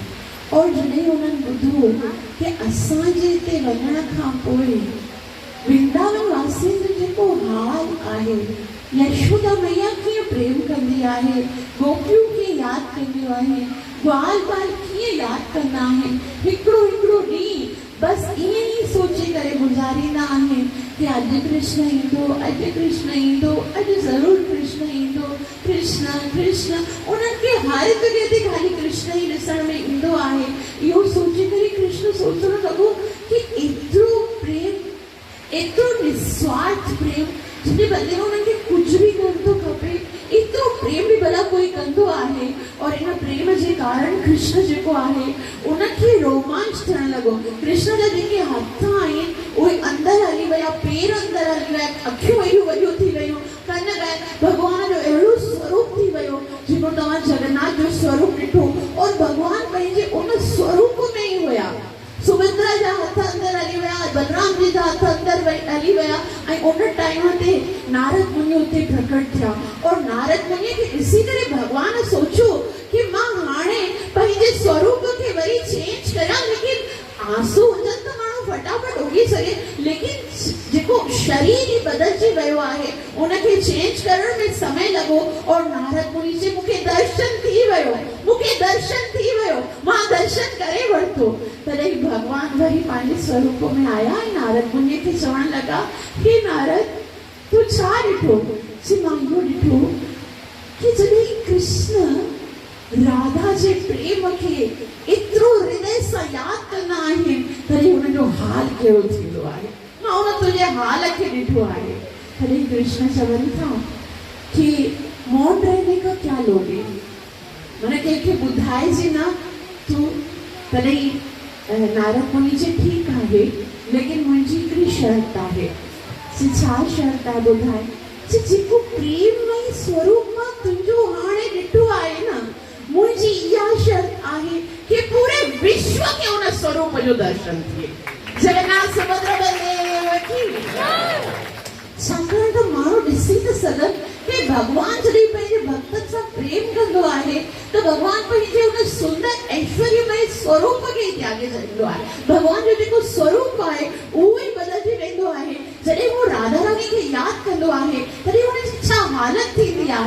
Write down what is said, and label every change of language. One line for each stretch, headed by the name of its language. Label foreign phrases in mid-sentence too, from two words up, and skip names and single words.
Sindhi: और जॾहिं उन्हनि ॿुधो कि असांजे हिते वञण खां पोइ वृंदावन वासियुनि जो जेको हाल आहे, यशोदा मैया कीअं प्रेम कंदी आहे, गोपियूं कीअं यादि कंदियूं आहिनि, ग्वाल बाल कीअं यादि कंदा आहिनि, हिकिड़ो हिकिड़ो ॾींहुं बसि ईअं ई सोचे करे गुज़ारींदा आहिनि कि अॼु कृष्ण ईंदो, अॼु कृष्ण ईंदो, अॼु ज़रूरु कृष्ण ईंदो, कृष्ण कृष्ण। उन्हनि खे हर जॻह ते ख़ाली कृष्ण ई ॾिसण में ईंदो आहे। इहो सोचे करे कृष्ण कृष्ण सोचण लॻो कि एतिरो प्रेम, एतिरो निस्वार्थ प्रेम, जिने बदले उन्हनि खे कुझु बि कोन थो खपे, एतिरो प्रेम बि भला कोई कंदो आहे। और इन प्रेम जे कारण कृष्ण जेको आहे उनखे रोमांच थियण लॻो। कृष्ण जा जेके हथ आहिनि उहे अंदरि हली विया, पेर अंदरि हली विया, अखियूं एॾियूं वॾियूं थी वियूं, कन ॻाए भॻवान जो अहिड़ो स्वरूप थी वियो जेको तव्हां जगन्नाथ जो स्वरूप ॾिठो। और भॻवान पंहिंजे उन स्वरूप में ई हुया। सुभद्रा जा हथ अंदरि हली विया, बलराम जी जा हथ अंदरि हली विया ऐं उन टाइम ते नारद मुनि उते प्रकट थिया। और नारद मुनि खे ॾिसी करे भॻवान सोचियो कि मां हाणे पंहिंजे स्वरूप खे वरी चेंज कयां, लेकिन आंसू हुजनि त माण्हू फटाफट उगी सघे, लेकिन जेको शरीर ई बदलजी वियो आहे उनखे चेंज करण में समय लॻो। और नारद मुनि चए मूंखे दर्शन थी वियो, मूंखे दर्शन थी वियो, मां दर्शन करे वरितो। तॾहिं भॻवान वरी पंहिंजे स्वरूप में आया ऐं नारद मुनि खे चवण लॻा, हे नारद तूं छा ॾिठो? चई मां इहो ॾिठो कि जॾहिं कृष्ण राधा जे प्रेम खे एतिरो हृदय सां यादि कंदा आहिनि तॾहिं हुनजो हाल कहिड़ो थींदो आहे। मां उन तुंहिंजे हाल खे ॾिठो आहे। तॾहिं कृष्ण चवनि था कि
Hindi: मौन रहने का क्या लोगे,
Sindhi: माना कंहिंखे ॿुधाइजे न तूं। तॾहिं नारद मुनि चए ठीकु आहे, लेकिन मुंहिंजी हिकिड़ी शर्त आहे। छा शर्त आहे ॿुधाए? जेको प्रेममय स्वरूप मां तुंहिंजो हाणे ॾिठो आहे न, मुंहिंजी इहा शर्त आहे कि पूरे विश्व खे उन स्वरूप जो दर्शन थिए। जगन्नाथ सुभद्रा बलदेव की छाकाणि त माण्हू ॾिसी था सघनि कि भॻवान जॾहिं पंहिंजे भक्तनि सां प्रेम कंदो आहे त भॻवान पंहिंजे उन सुंदर ऐश्वर्यमय स्वरूप खे त्यागे छॾींदो आहे। भॻवान जो जेको स्वरूप आहे उहो ई बदिलजी वेंदो आहे। जॾहिं उहो राधा रानी खे यादि कंदो आहे तॾहिं हुनजी छा हालत थींदी आहे।